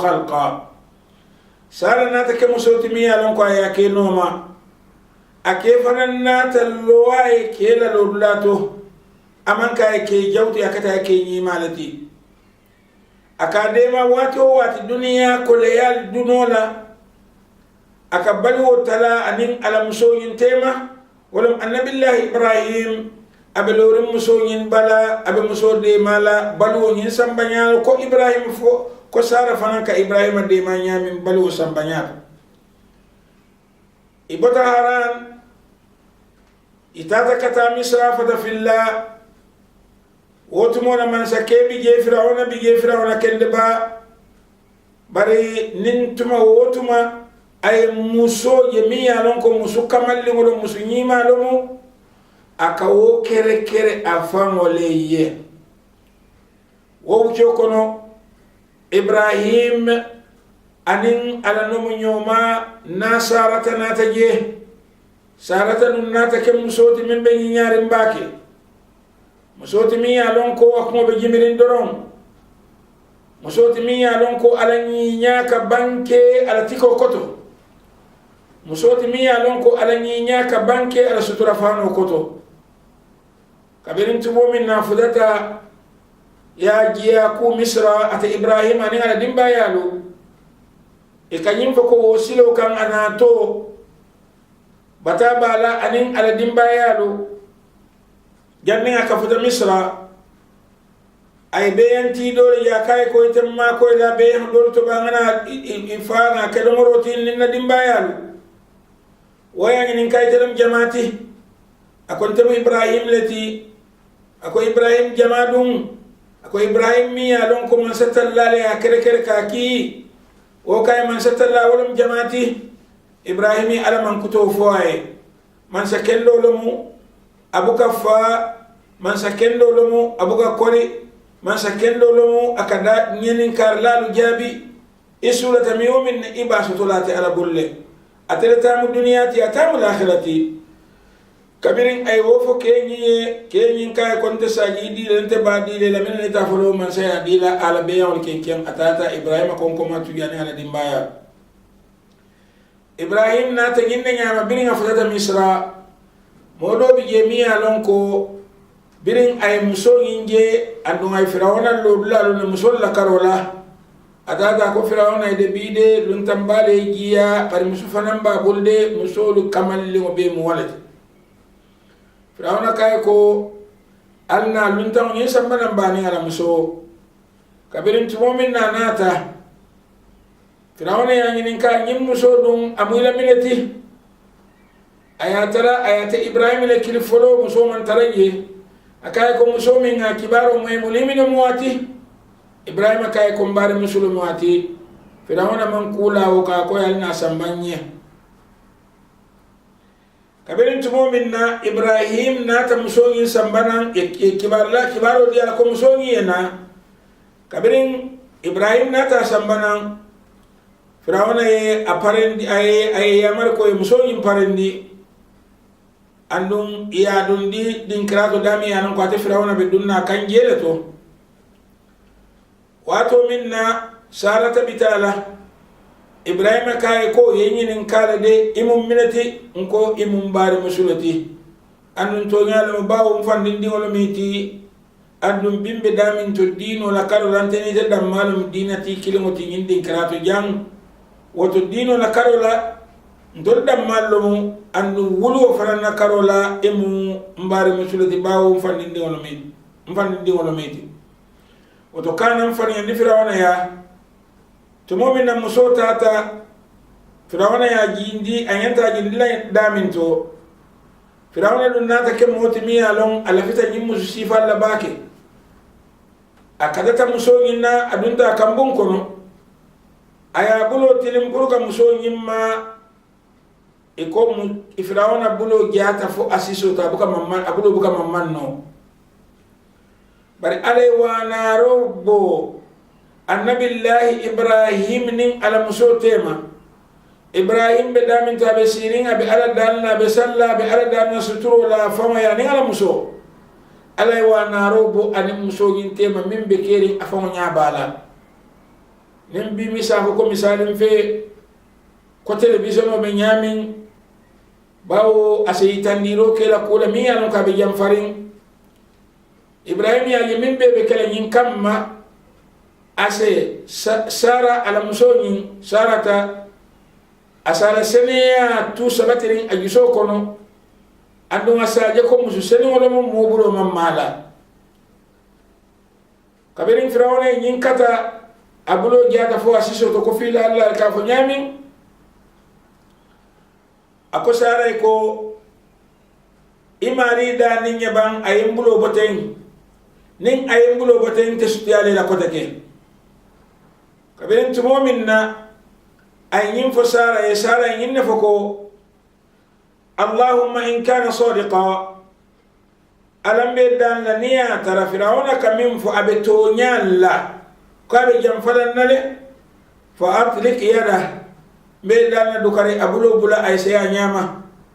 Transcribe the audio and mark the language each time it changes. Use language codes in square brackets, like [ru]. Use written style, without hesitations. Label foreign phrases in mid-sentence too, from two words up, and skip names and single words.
[man] khalqa sara nata ke musolati mi ya non ko ayake noma ake fanan nata lowaye ke la lodulato aman ka ke jawti akata ke ni malati akadema wati dunia ko leyal dunola akabalu tala anin alam soyin tema walam annabillahi ibrahim abelorim musoyin bala abe musode mala balu nyin sambanya ko ibrahim fo ko sara fanan ka ibrahim de manya min balu sambanya ibata haran itata kata misra fatafilla wotumona man sakebi je fir'auna kende ba bari nin tuma wotuma ay muso yemiya lon ko musu kamalli ngolo musu nyima lomo akawo kere afamole ye wo kono ibrahim anin ala no nyoma nasarata nataje sarata nun nata ke musoti min be nyaari mbake musoti mi alon ko akmo be jimirin doron musoti mi ya lon ko ala nyinya ka banke ala tiko koto musoti mi ya lon ko ala nyinya ka banke ala sutura fano koto kabirin tubo min na fudata ya giya ku misra ata ibrahim ani ala dimba yalu e kanyim fako wosilo kan anato bata bala anin ala dimba yalu janni aka futa misra ay beyanti dole ya kai ko itamma ko la beyan dole to bangana ifana kelomoroti ninna dimba yalu waya ngin kai telam jamaati akon temu ibrahim leti ako ibrahim jamadum ako ibrahim mi ya lon ko man satallale ya kere kaki o kay man satalla wolum jamaati ibrahimi ala man kuto foye man sakendo lomu abuka fa man sakendo lomu abuka kori man sakendo lomu akada nyenin karlalu jabi isulata mi min ibasu tulati ala bulle atleta mu duniyati atamu akhirati kabirin ay wofo kenyin kay konte saji di lente badi le lamen ta folo man saya dila ala beyon kenken atata ibrahim kon ko matu yani ala dimbaya ibrahim na ta ginne nyama birin afata misra modo bi jemiya lon ko birin ay muso nge andu ay firawna lo dulalo ne muso la karola atata ko firawna de bide lun tambale giya par muso fanamba bulde muso lu kamalli mo be mo walati firawna kay ko alna luntan yin sambanan bani ala muso kabirin tumomin na nata firawna yanginin ka yin muso dun amula milati ayata ibrahim le kilifolo muso man taraye akay ko muso min ga kibaro moy mulimina muwati ibrahim kay ko mbare musul muwati firawna man kula o ka ko yalna sambanye kabirin tumomin na ibrahim na ta musongi sambanan kibaro dia ko musongi na kabirin ibrahim na ta sambanan firawna ye aparendi ay yamar ko musongi parendi andum iya dundi din krato dami anan ko ate firawna be dunna kanjele to wato minna sarata bitala ibrahim kay ko yenyinin kala de imum minati nko imum bari musulati annun to nyalo bawo fandin di wala miti andum bimbe damin to dino la karo lanteni de dam malum dinati kilimoti nyindin karato jang woto dino la karola ndol dam malum andu wulu farana karola imu mbari musulati bawo fandin di wala miti woto kanan fani ndi firawna ya tumomin na muso tata firawna ya jindi anyanta jindi la daminto firawna dun nata ke moti mi alon alafita jimmu sifa la bake akadata muso nyina adunta kambun kono aya bulo tilim buruka muso nyimma firawna bulo giata fo asiso ta buka mamman abulo buka mamman no bari ale wana robbo annabillahi ibrahim nin ala muso tema ibrahim be damin ta be sirin abi ala dalna be salla be ala dalna suturo la fama ya nin ala muso alay wa narobo ani muso gin tema min be kerin afama nya bala nin bi misa ko misalin fe ko television be nyamin bawo asayitan diro kela kula mi ya no ka be jam farin ibrahim ya min be kala nyin kamma ase sara ala musoni sarata asara seneya tu sabatirin agiso kono ando asaje ko musu seni wala mo mobulo mamala kabirin firawna yin kata abulo giata fo asiso to ko fila Allah ka fo nyami ako sara ko imari da ninya bang ayimbulo boten nin ayimbulo boten te sutiyale la kotake kabirin tumomin na ayin fo sara ya sara yin ne foko [ar] اللهم إن كان صادقة [man] alam be dan la niya tara firawna kamin fo abeto nyalla ko be jam falan nale fa atlik yada be dan dukare abulo bula ay saya nyama